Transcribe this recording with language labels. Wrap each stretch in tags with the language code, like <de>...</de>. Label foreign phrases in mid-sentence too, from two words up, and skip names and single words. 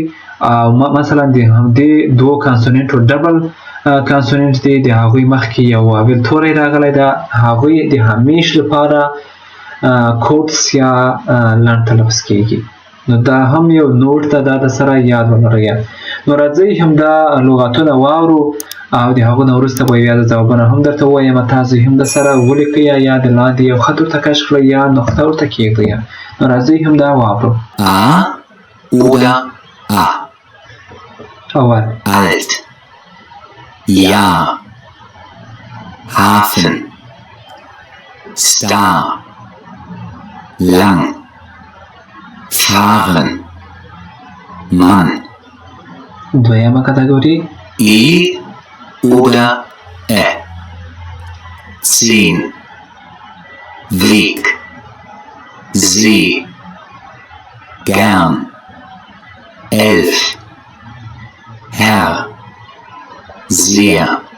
<ps>او مثلا د همدې دوه کانسوننټو ډبل کانسوننټ دی د هغوی مخکې یو واویل توری راغلی ده، هغوی د همیش لپاره کوټس یا لنډ تلفظ کېږي. نو دا هم یو نوټ ده، دا د سره یاد ولرئ. نو راځئ همدا لغتونه واورو او د هغو نه وروسته به بیا د ځوابونه هم درته ووایم، تاسو هم د سره ولیکئ یا د لاندې یو خط ورته کش کړئ یا نقطه ورته کېږدئ. نو راځئ همدا واورو.</ps> <de>A oder A.</de> <ps>اول</ps> <de>Alt. Ja. Hafen. Star. Lang. Fahren. Mann.</de> <ps>دویمه کټګوري</ps> <de>I oder E. 10. Weg. See. Gern. 11. Herr. Sehr.</de>